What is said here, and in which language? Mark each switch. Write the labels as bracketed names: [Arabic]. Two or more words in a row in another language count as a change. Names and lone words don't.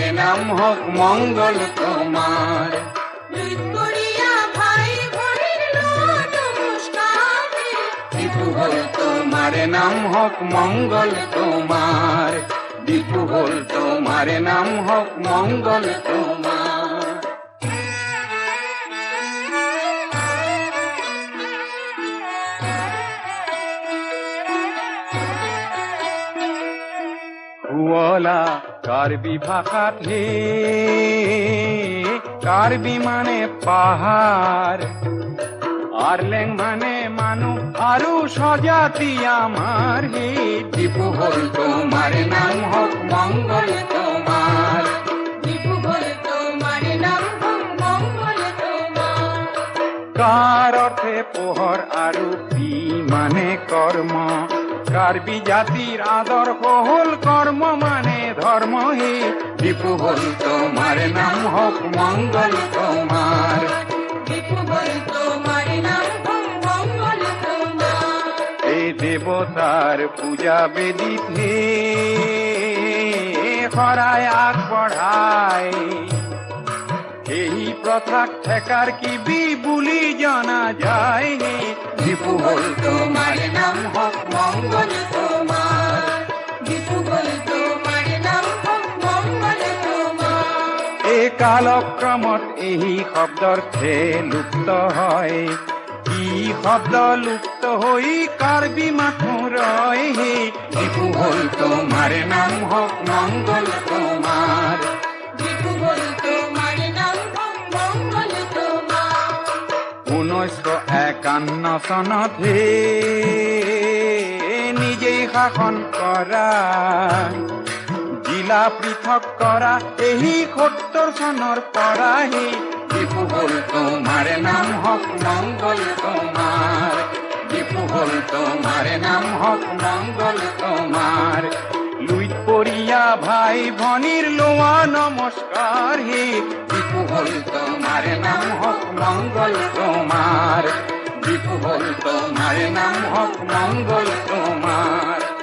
[Bangla] নাম হোক মঙ্গল তোমার লুট করিয়া ভাই ভরির নমস্কার দীপু বল তোমার নাম হোক মঙ্গল তোমার দীপু বল তোমার নাম হোক মঙ্গল তোমার [Assamese] হুৱলা কাৰ্বি ভাষাত হে কাৰ্বি মানে পাহাৰ আৰলেং মানে মানুহ আৰু স্বজাতি আমাৰ হে দীপু হ'ল তোমাৰ নাম হওক মংগল তোমাৰ [Bangla] দীপু বল তোমার নাম মঙ্গল তোমার [Assamese] কাৰ অৰ্থে পোহৰ আৰু পি মানে কৰ্ম কাৰ্বি জাতিৰ আদৰ্শ হ'ল কৰ্ম মানে ধৰ্ম হে দীপু হ'ল তোমাৰ নাম হওক মংগল তোমাৰ [Bangla] দীপু বল তোমার নাম মঙ্গল তোমার [Assamese] এই দেৱতাৰ পূজা বেদিত হে শৰাই আগবঢ়াই এই প্ৰথাক ঠেকাৰ কিবি বুলি জনা যায় হে দীপু হ'ল তোমাৰ নাম হওক মংগল তোমাৰ [Bangla] দীপু বল তোমার নাম মঙ্গল তোমার [Assamese] এই কালক্ৰমত এই শব্দৰ খে লুপ্ত হয় কি শব্দ লুপ্ত হৈ কাৰ্বি মাথো ৰয় হে দীপু হ'ল তোমাৰ নাম হওক মংগল তোমাৰ [Bangla] দীপু বল তোমার নাম মঙ্গল তোমার [Assamese] 1951 চনত হে নিজেই শাসন কৰা জিলা পৃথক কৰা এই 70 চনৰ পৰা হে দীপু হ'ল তোমাৰ নাম হওক মংগল তোমাৰ দীপু হ'ল তোমাৰ নাম হওক মংগল তোমাৰ লুইত পৰিয়া ভাই ভনীৰ লোৱা নমস্কাৰ হে দীপু হ'ল তোমাৰ নাম হওক মংগল তোমাৰ দীপু হ'ল তোমাৰ নাম হওক মংগল তোমাৰ